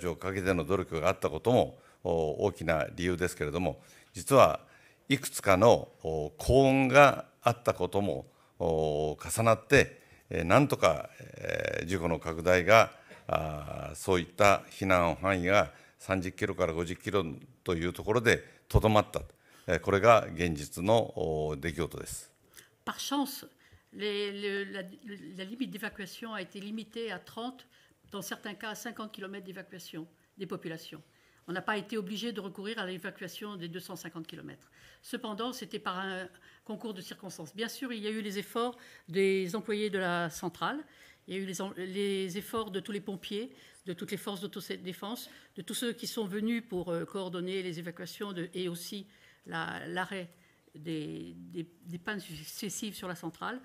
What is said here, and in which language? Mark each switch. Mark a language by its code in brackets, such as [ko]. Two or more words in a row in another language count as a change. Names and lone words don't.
[ja] をかけての努力があったことも大きな理由ですけれども、実はいくつかの幸運があったことも重なって、なんとか事故の拡大がそういった避難範囲が30キロから50キロというところでとどまった、これが現実の出来事です。 [fr] Par chance, la limite d'évacuation a été limitée à 30, dans certains cas à 50 km d'évacuation des populations. On n'a pas été obligé de recourir à l'évacuation des 250 km. Cependant, c'était par un concours de circonstances. Bien sûr, il y a eu les efforts des employés de la centrale, il y a eu les efforts de tous les pompiers, de toutes les forces d'autodéfense, de tous ceux qui sont venus pour coordonner les évacuations et aussi l'arrêt des pannes successives sur la centrale.